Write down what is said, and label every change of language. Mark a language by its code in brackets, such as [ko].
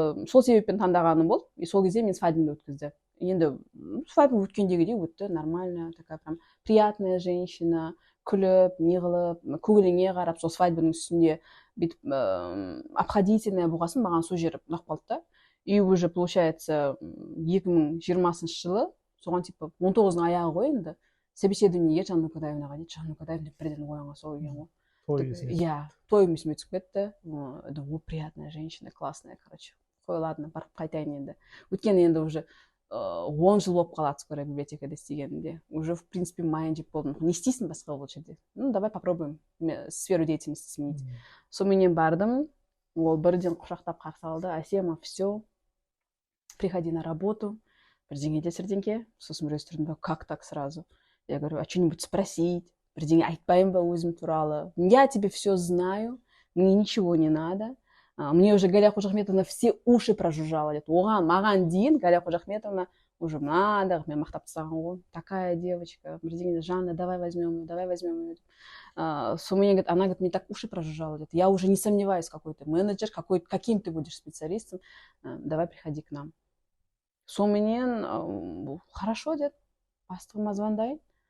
[kk] Сол себеппен таңдағаным болды. И сол кезде мен свадьбамды өткізді. Енді свадьба өткендегідей өтті, нормально, [ru] такая прям приятная женщина, [kk] күліп, не қылып, көңіліңе қарап, сол свадьбаның үстінде бүйтіп обходительная болғасын, маған сол жері ұнап қалды да. [ru] И уже получается [kk] 2020 жылы, соған типа 19-ның аяғы ғой енді, собеседованиеге Жанна Кутаевнаға дейді. Жанна Кутаевна бірден ойыңа сол үйген ғой. Иә, той есіме түсіп кетті. [ru] О, приятная женщина, классная, короче. [kk] Қой, ладно, барып қайтайын енді. Өйткені енді уже 10 жыл болып қалады скоро библиотекада істегенімде. [ru] Уже, в принципе, [kk] майын жеп болдым. Не істейсің басқа ол жерде? [ru] Давай попробуем сферу деятельности сменить. [kk] Сонымен бардым, ол бірден құшақтап қарсы алды. [ru] Әсема, все, приходи на работу. [kk] Бірдеңе де сірдеңке. Сосын бір өстірдім, [ru] как так сразу? Я говорю, а что-нибудь спросить, [kk] бірдеңе айтпайын ба өзім туралы? [ru] Я тебе все знаю, мне ничего не надо. Мне уже Галя Қожахметовна все уши прожужжала. [kk] Маған дейін Галя Қожахметовна уже мынандай мен мақтап тастаған ғой, [ru] такая девочка, [kk] бірдеңе, Жанна, [ru] давай возьмем ее. Говорит, она говорит, мне так уши прожужжала. Говорит, я уже не сомневаюсь, какой ты менеджер, каким ты будешь специалистом, давай приходи к нам. [kk] Соменен хорошо деді, бастығыма звондайын.